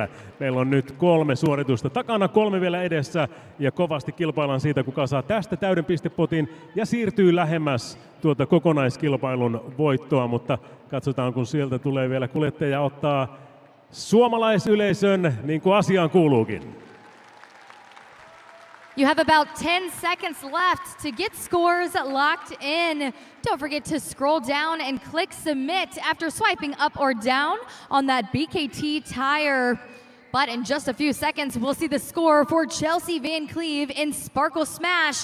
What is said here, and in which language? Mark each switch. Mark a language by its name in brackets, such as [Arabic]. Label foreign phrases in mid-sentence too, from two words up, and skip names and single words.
[Finnish] Meillä on nyt 3 suoritusta takana, 3 vielä edessä ja kovasti kilpaillaan siitä, kuka saa tästä täyden pistepotin ja siirtyy lähemmäs tuota kokonaiskilpailun voittoa, mutta katsotaan kun sieltä tulee vielä kuljettaja ottaa suomalaisyleisön niin kuin asiaan kuuluukin. [English] You have about 10 seconds left to get scores locked in. Don't forget to scroll down and click submit after swiping up or down on that BKT tire. But in just a few seconds, we'll see the score for Chelsea Van Cleve in Sparkle Smash.